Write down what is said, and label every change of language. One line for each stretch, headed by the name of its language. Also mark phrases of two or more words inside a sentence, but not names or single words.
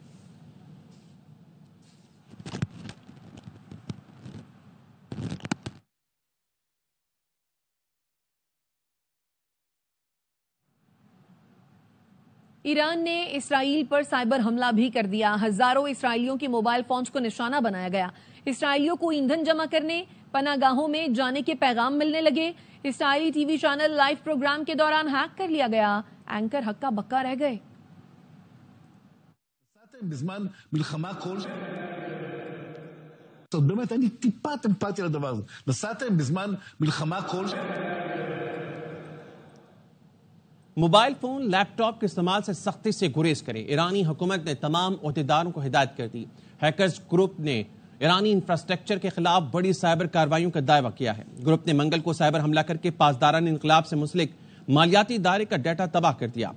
Urdu: ایران نے اسرائیل پر سائبر حملہ بھی کر دیا. ہزاروں اسرائیلیوں کے
English: mobile phones
Urdu: کو نشانہ بنایا گیا۔ اسرائیلیوں کو ایندھن جمع کرنے، پناہ گاہوں میں جانے کے پیغام ملنے لگے. اسرائیلی
English: TV channel live program
Urdu: کے دوران ہیک کر لیا گیا. اینکر ہکا بکا رہ گئے.
Hebrew: בזמן מלחמה באמת אין לי טיפת אמפתיה לדבר הזה. נסעתם בזמן מלחמה
English: mobile phone, laptop
Urdu: کے استعمال سے سختی سے گریز کریں. ایرانی حکومت نے تمام عہدیداروں کو ہدایت کر دی.
English: hackers group
Urdu: نے ایرانی انفراسٹرکچر کے خلاف بڑی سائبر کارروائیوں کا دعویٰ کیا ہے. گروپ نے منگل کو سائبر حملہ کر کے پاسداران انقلاب سے منسلک مالیاتی ادارے کا ڈیٹا تباہ کر دیا.